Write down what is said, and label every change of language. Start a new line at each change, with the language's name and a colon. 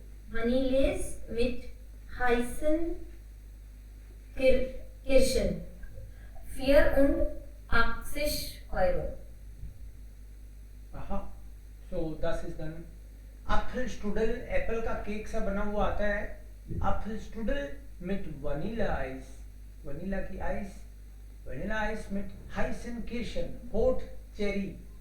German: Vanilles mit heißen Kirschen, 84 €.
English: aha. So this is done.
Hindi: Apfel Strudel, Apple का cake सा बना हुआ आता है.
German: Apfel Strudel mit Vanilla Eis,
Hindi: vanilla की ice.
German: Vanilla Eis mit heißen Kirschen,
English: hot cherry.